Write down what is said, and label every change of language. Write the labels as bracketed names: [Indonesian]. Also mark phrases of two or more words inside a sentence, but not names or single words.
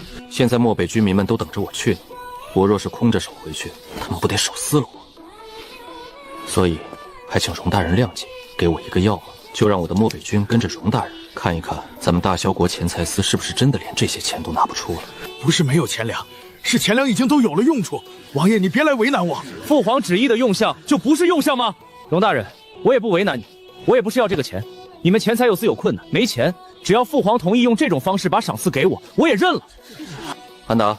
[Chinese] 現在漠北居民們都等着我去，我若是空着手回去，他們不得手撕了我。所以，還請容大人諒解，給我一個要麼，就讓我的漠北軍跟着容大人看一看，咱們大蕭國錢財司是不是真的連這些錢都拿不出了。不是沒有錢糧，是錢糧已經都有了用處。王爺，你別來為難我。父皇旨意的用項就不是用項嗎？容大人，我也不為難你，我也不是要這個錢。你們錢財有司有困難，沒錢，只要父皇同意用這種方式把賞賜給我，我也認了。安達，